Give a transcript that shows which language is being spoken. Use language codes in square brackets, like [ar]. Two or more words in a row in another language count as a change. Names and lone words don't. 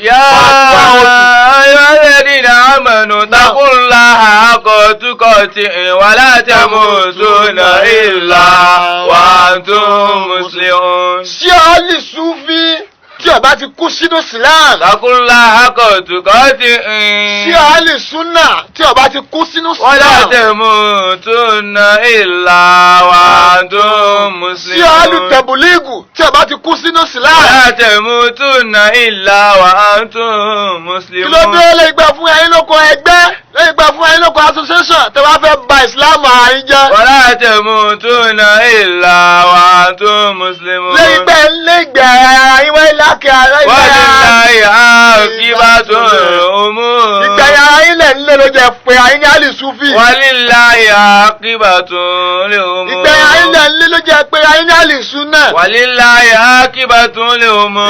[ar] يا أيها الذين آمنوا اتقوا الله حق تقاته ولا تموتن إلا وأنتم مسلمون. [yo] Ṣé àlìsúfì tí ó bá ti kú sínú Islam? [ar] اتقوا الله حق تقاته. [yo] Ṣé àlìsúnà tí ó bá ti kú sínú Islam? [ar] ولا تموتن إلا وأنتم مسلمون. [yo] Ṣé àlùtẹ̀bùlígù tí ó bá ti kú sínú Islam? [ar] ولا تموتن إلا وأنتم مسلمون. [yo] Kí ló dé lẹ́yìn gbà fún ẹ̀yin lóko ẹgbẹ́ lẹ́yìn gbà fún ẹ̀yin lóko association tẹ́ bá fẹ́ bà Islam àyín jẹ́? [ar] ولا تموتن إلا وأنتم مسلمون. [yo] lẹ́yìn gbà lẹ́gbẹ̀ẹ́ àyín wáyé lákẹ́ àárẹ̀ [ar] ولله عاقبة الأمور. [yo] ìgbẹ̀yà ayín lẹ̀ tẹ̀ ń lé ló jẹ́ pé ayé ní àlìsúfì. [ar] ولله عاقبة الأمور. [yo] ìgbẹ̀yìn ayé lẹ̀ ń lé ló jẹ́ pé ayé ní àlìsúnà. [ar] ولله عاقبة الأمور.